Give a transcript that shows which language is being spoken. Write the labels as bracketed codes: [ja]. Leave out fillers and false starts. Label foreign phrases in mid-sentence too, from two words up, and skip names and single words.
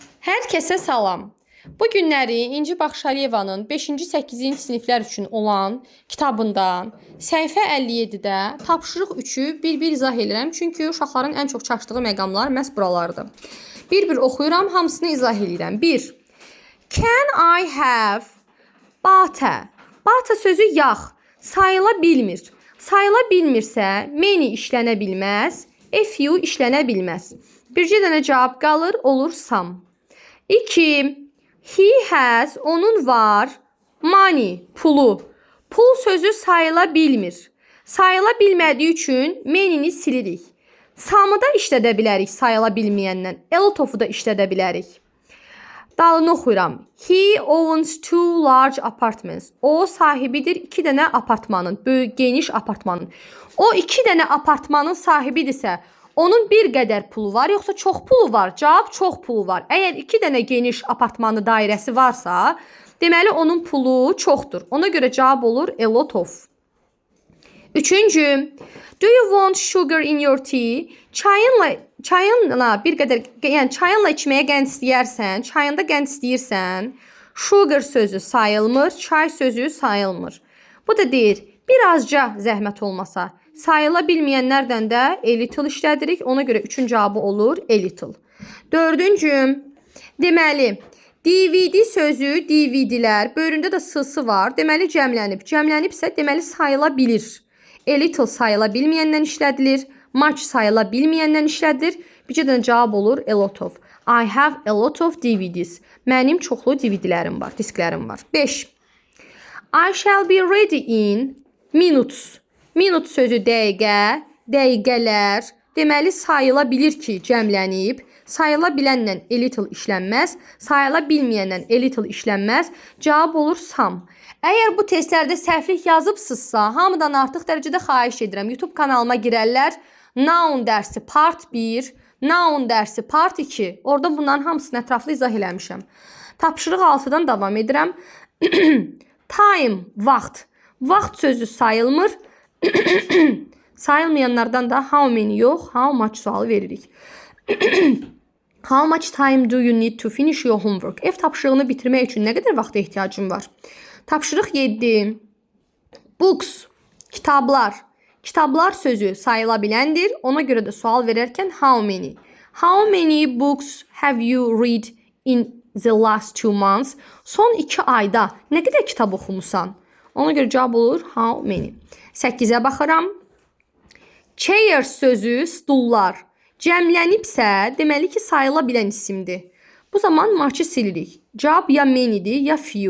[az] Hər kəsə salam. Bu günləri İnci Baxşaliyevanın 5-ci 8-ci siniflər üçün olan kitabından səhifə 57-də tapşırıq 3-ü bir-bir izah edirəm. Çünki uşaqların ən çox çaşdığı məqamlar məhz buralardır. Bir-bir oxuyuram, hamısını izah edirəm. 1. [en] Can I have butter? [az] Butter sözü yağ, sayıla bilmir. Sayıla bilmirsə, many işlənə bilməz, [en] a few [az] işlənə bilməz. Bircə dənə cavab qalır, olur some. [en] 2. He has, [az] onun var, money, pulu. Pul sözü sayıla bilmir. Sayıla bilmədiyi üçün many'ni silirik. Some'ı da işlədə bilərik sayıla bilməyəndən. [en] A lot of'u [az] da işlədə bilərik. Dalını oxuyuram. [en] He owns 2 large apartments. [az] O sahibidir 2 dənə apartmanın, böyük, geniş apartmanın. O 2 dənə apartmanın sahibidirsə, onun bir qədər pulu var, yoxsa çox pulu var? Cavab çox pulu var. Əgər 2 dənə geniş apartmanı dairəsi varsa, deməli onun pulu çoxdur. Ona görə cavab olur [en] a lot of. [az] 3. [en] Do you want sugar in your tea? [az] Çayınla bir qədər, yəni çayınla içməyə qənd istəyərsən, çayında qənd istəyirsən, sugar sözü sayılmır, çay sözü sayılmır. Bu da deyir, birazca zəhmət olmasa, sayıla bilməyənlərdən də [en] a little [az] işlədirik. Ona görə 3-cü cavabı olur [en] a little. [az] 4. Deməli, DVD sözü, DVD'lər, bölündə də s-sı var. Deməli, cəmlənib. Cəmlənibsə, deməli, sayıla bilir. [en] A little [az] sayıla bilməyəndən işlədilir. Much sayıla bilməyəndən işlədilir. Bircə dənə cavab olur [en] a lot of. I have a lot of DVDs. [az] Mənim çoxlu DVD'lərim var, disklərim var. 5. [en] I shall be ready in minutes. [az] Minut sözü dəqiqə, dəqiqələr. Deməli, sayıla bilir ki, cəmlənib. Sayıla bilənlə [en] a little [az] işlənməz. Sayıla bilməyənlə [en] a little [az] işlənməz. Cavab olur some. Əgər bu testlərdə səhvlik yazıbsızsa, hamıdan artıq dərəcədə xahiş edirəm. YouTube kanalıma girərlər. Noun dərsi part 1, noun dərsi part 2. Orada bunların hamısını ətraflı izah eləmişəm. Tapşırıq 6-dan davam edirəm. Time, vaxt. Vaxt sözü sayılmır. Sayılmayanlardan da [en] how many [az] yox, [en] how much [az] sualı veririk. [en] How much time do you need to finish your homework? [az] Ev tapşırığını bitirmək üçün nə qədər vaxta ehtiyacın var? Tapşırıq 7. Books, kitablar. Kitablar sözü sayıla biləndir. Ona görə də sual verərkən [en] how many? How many books have you read in the last 2 months? [az] Son 2 ayda nə qədər kitab oxumusan? Ona görə cavab olur [en] how many. [az] 8-ə baxıram. Chair sözü stullar. Cəmlənibsə, deməli ki, sayıla bilən isimdir. Bu zaman much'ı silirik. Cavab ya many'dir, ya few.